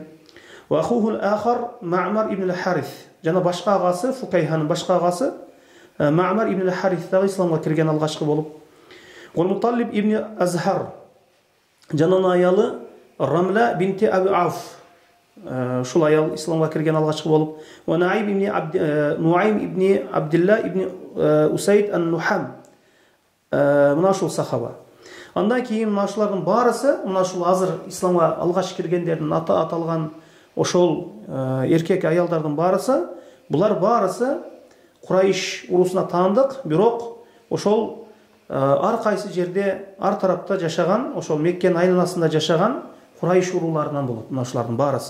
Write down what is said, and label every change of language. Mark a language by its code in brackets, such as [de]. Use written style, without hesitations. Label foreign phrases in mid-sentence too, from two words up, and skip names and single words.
[ar] وأخوه الآخر [ky] Маъмар ибн Ал-Харис. Жана башка агасы Фукайханын башка агасы Маъмар ибн Ал-Харис дагы исламга кирген алгачкы болуп. Ва Муталиб ибн Азхар. Жана аялы Рамла бинти Аби Ауф. Шул аял исламга кирген алгачкы болуп. Ва Нуайм ибн Абдилла ибн Усайд ан-Нухам. Мына шул сахаба. Андан кийин мына шулардын барысы, мына шул азыр исламга алгач киргендердин аты аталган ошол эркек аялдардын барысы, булар барысы Курайш урусуна таандык, бирок ошол ар кайсы жерде, ар тарапта жашаган, ошол Меккенин айланасында жашаган Курайш уруларынан болот мына ушулардын барысы.